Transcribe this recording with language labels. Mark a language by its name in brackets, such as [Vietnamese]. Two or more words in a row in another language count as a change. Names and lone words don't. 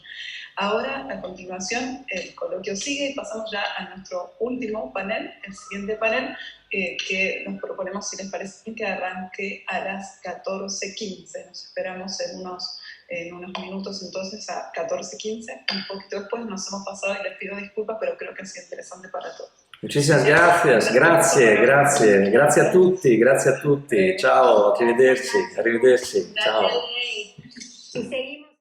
[Spanish] Ahora, a continuación, el coloquio sigue y pasamos ya a nuestro último panel, el siguiente panel, que nos proponemos, si les parece, que arranque a las 14:15. Nos esperamos en unos minutos, entonces, a 14:15. Un poquito después nos hemos pasado y les pido disculpas, pero creo que ha sido interesante para todos. Muchísimas gracias, [Italian] grazie a tutti, ciao, arrivederci, ciao. [Spanish] Y seguimos.